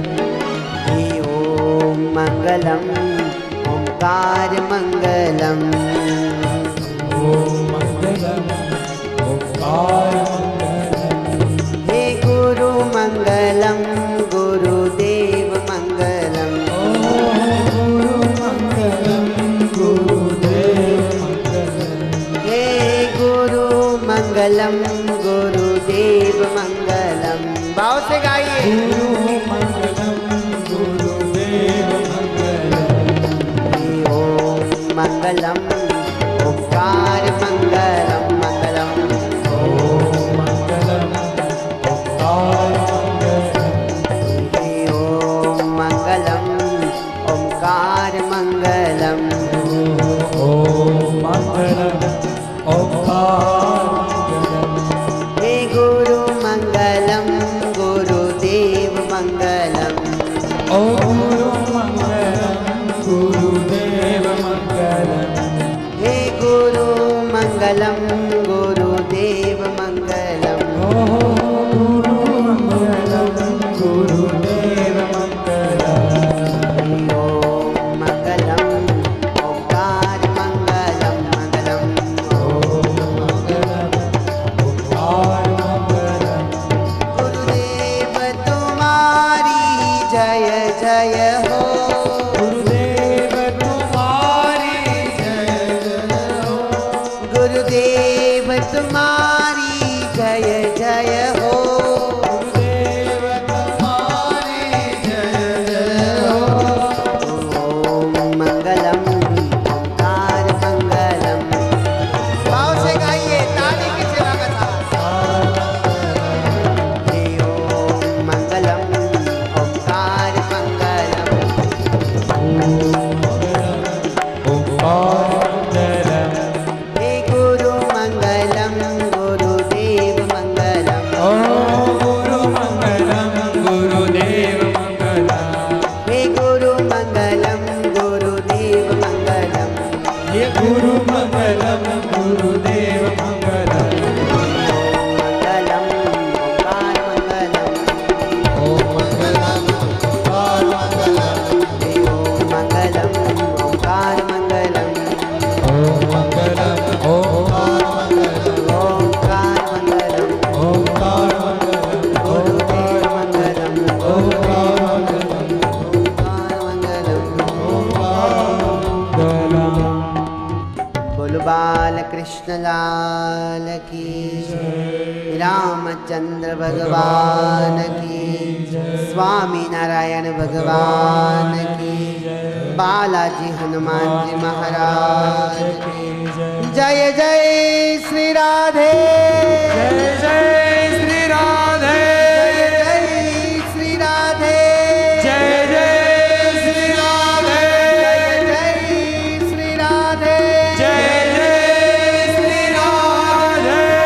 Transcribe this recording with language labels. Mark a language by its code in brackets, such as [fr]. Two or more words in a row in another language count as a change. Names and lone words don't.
[sa] હે ઓમ મંગલમ ઓમકાર મંગલમ. ઓમ મંગલમ ઓમકાર મંગલમ. હે ગુરુ મંગલમ ગુરુદેવ મંગલમ. मंगलम गुरुदेव मंगलम. [hi] भाव से गाइए. [sa] મંગલમ ગુરુદેવ મંગલમ. ओम मंगलम ओंकार मंगलम मंगलम. ઓમ મંગલમ ઓમકાર મંગલમ. ओम मंगलम ओंकार मंगलम. ઓમ મંગલમ ઓમકાર મંગલમ. हे गुरु मंगलम गुरुदेव मंगलम. ઓ ગુરુ મંગલમ ગુરુદેવ મંગલમ. हे गुरु मंगलम गुरुदेव मंगलम. ઓ ગુરુ મંગલમ ગુરુદેવ મંગલમ. ओम मंगलम ओंकार मंगलम मंगलम. ઓમ મંગલમ ઓમકાર મંગલમ. [hi] गुरुदेव तुम्हारी जय जय हो. गुरुदेव तुम्हारी जय जय हो. गुरुदेव तुम्हारी जय जय हो. गुरुदेव तुम्हारी जय जय हो. [sa] ओम मंगलम ओंकार मंगलम. [hi] भाव से गाइए, ताली की सेवा का साथ. [sa] हे ओम मंगलम ओंकार मंगलम. ઓમકાર મંગલમ. हे गुरु मंगलम गुरुदेव मंगलम. ઓ ગુરુ મંગલમ ગુરુદેવ મંગલમ. हे गुरु मंगलम गुरुदेव मंगलम. હે ગુરુ મંગલમ ગુરુદેવ મંગલમ. मंगलम ओंकार मंगलम. ઓમ મંગલમ ઓમકાર મંગલમ. हे ओम मंगलम ओंकार मंगलम. ઓમ મંગલમ ઓમકાર મંગલમ. ओंकार मंगलम ઓમકાર મંગલમ. गुरुदेव मंगलम. ઓમકાર મંગલમ. ओंकार मंगलम. મંગલમ. [hi] बोल बाल कृष्ण लाल की रामचंद्र भगवान की स्वामी नारायण भगवान की बालाजी हनुमान जी महाराज की जय जय श्री राधे. जय जय श्री राधे. जय जय श्री राधे. जय जय श्री राधे. जय जय श्री राधे. जय जय श्री राधे.